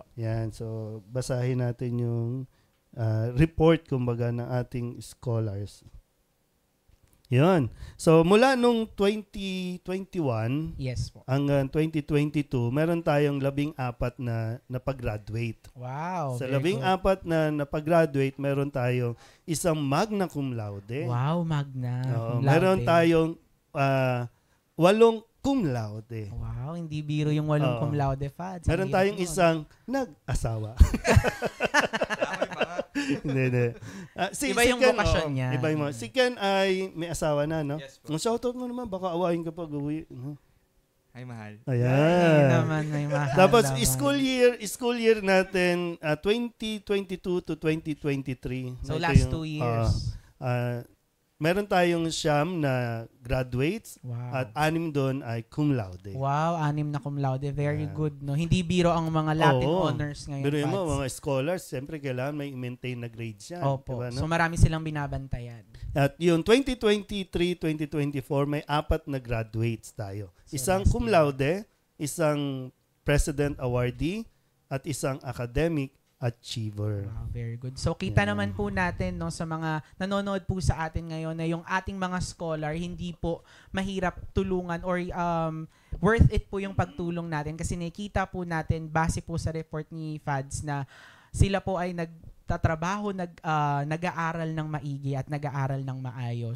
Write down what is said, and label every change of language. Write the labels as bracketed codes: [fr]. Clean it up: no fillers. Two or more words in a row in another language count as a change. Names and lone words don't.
[tl] Yan, so basahin natin yung report, kumbaga, ng ating scholars. Yun. So, mula nung 2021 yes po, hanggang 2022, meron tayong 14 na napag-graduate. Wow. Sa 14 na napag-graduate, meron tayong isang [la] magna cum laude. Wow, magna cum laude. [tl] Meron tayong 8 [la] cum laude. [tl] Wow, hindi biro yung 8 [la] cum laude, [tl] Fad. Meron tayong isang nag-asawa. Hindi. Iba yung vocation niya. Iba yung si Ken ay may asawa na, no? Yes po. Ang shoutout mo naman, baka awayin ka pag uwi. Ay, mahal. Ayan. naman, may mahal. Tapos, naman. [en] school year [tl] natin, 2022 to 2023. So, Ito last yung, 2 years. Meron tayong 9 na graduates Wow. at 6 doon ay [la] cum laude. [tl] Wow, 6 na [la] cum laude. [en] Very good, no? [tl] Hindi biro ang mga [en] Latin honors [tl] ngayon. Pero yung Pads. mga scholars, siyempre kailangan may maintain na grades yan. Opo. Diba, no? So, marami silang binabantayan. At yung 2023-2024, may 4 na graduates tayo. So, Isang [la] cum laude, [tl] isang [en] president awardee, [tl] at isang [en] academic achiever. Wow, very good. [tl] So, kita naman po natin, no, sa mga nanonood po sa atin ngayon na yung ating mga scholar, hindi po mahirap tulungan or [en] worth it [tl] po yung pagtulong natin kasi nakita po natin, base po sa report ni FADS na sila po ay nagtatrabaho, nag-aaral ng maigi at nag-aaral ng maayos.